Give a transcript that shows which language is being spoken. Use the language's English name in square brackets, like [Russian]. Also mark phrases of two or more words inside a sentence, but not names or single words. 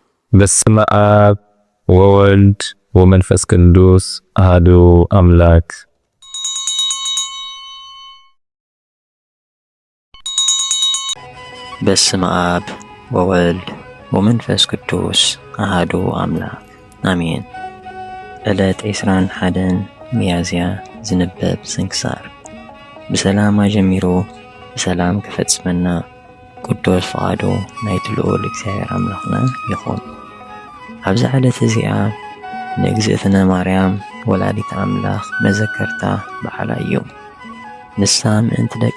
[Geez] በስመ አብ ወወልድ ወመንፈስ ቅዱስ አሐዱ አምላክ። በስመ አብ ወወልድ ወመንፈስ ቅዱስ አሐዱ አምላክ አሜን። [Tigrinya] ዕለት 21 ሚያዝያ ዝንበብ ስንክሳር። ብሰላም ጀሚሮ ብሰላም ክፈጽመና ቅዱስ ፈቃዱ ናይቲ ልዑል እግዚአብሔር አምላኽና ይኹን። ኣብዚ ዕለት እዚኣ ንእግዝእትነ ማርያም ወላዲት አምላኽ መዘከርታ በዓላ እዩ። ንሳ ምእንቲ ደቂ